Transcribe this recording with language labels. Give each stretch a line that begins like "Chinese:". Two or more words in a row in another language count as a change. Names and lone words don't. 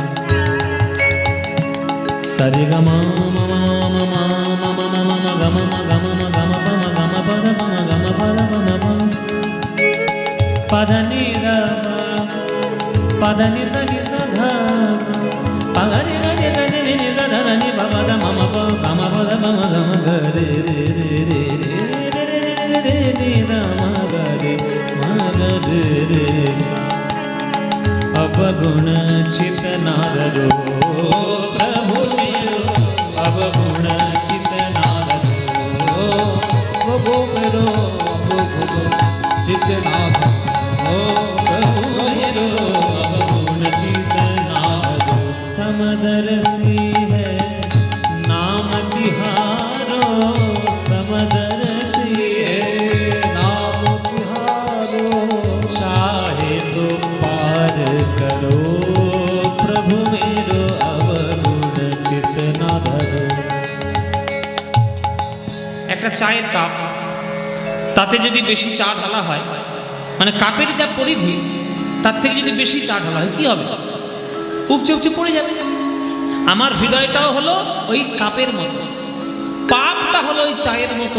Hindi: Sa Re Ga Ma Ma Ma Ma Ma Ma Ma Ma Ma Ma Ga Ma Ma Ga Ma Ma Ga Ma Pa Ma Ga Ma Pa Da Pa Ma Ga Ma Pa Da Pa Ma Pa Pa Da Ni Da Pa Da Ni Sa Ni Sa Dha Pa Ga Ni Ga Ni Ga Ni Ni Ni Sa Dha Da Ni Pa Ma Da Ma Ma Pa Ga Ma Pa Da Pa Ma Ga Ma Ga Re Re Re Re Re Re Re Ni Da Ma Ga Re Ma Ga Re Re Sa अवगुण चित नादरो प्रभु मेरो अवगुण चित नादरो प्रभु मेरो चित नादरो प्रभु मेरो अवगुण चित नादरो समदर्शी है नाम तिहारो समदर्शी है नाम तिहारो चाहे तो पार करो प्रभु मेरो अवगुण चित ना धरो।
Bangla: একটা চায়ের কাপ, তাতে যদি বেশি চা ঢালা হয়, মানে কাপের যা পরিধি তার থেকে যদি বেশি চা ঢালা হয় কি হবে? উপচে উপচে পড়ে যাবে। আমার হৃদয়টাও হলো ওই কাপের মতো, পাপটা হলো ওই চায়ের মতো।